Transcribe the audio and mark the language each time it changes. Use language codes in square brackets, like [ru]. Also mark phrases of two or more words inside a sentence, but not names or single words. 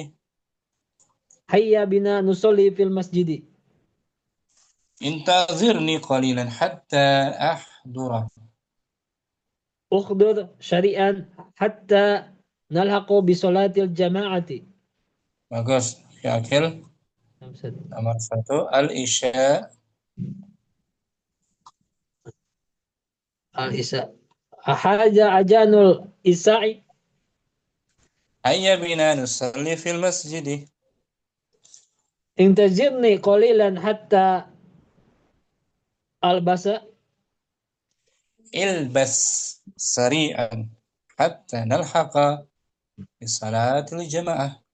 [ar] هيا بنا نصلي في المسجد. انتظرني قليلا حتى أحضر. احضر سريعا حتى نلحق بصلاة الجماعة. [id] Bagus. Ya Akil. Nomor 1 al-isya. [ar] العشاء. هذا أذان العشاء. هيا بنا نصلي في المسجد. انتظرني قليلا حتى ألبس. البس سريعا حتى نلحق بصلاة الجماعة.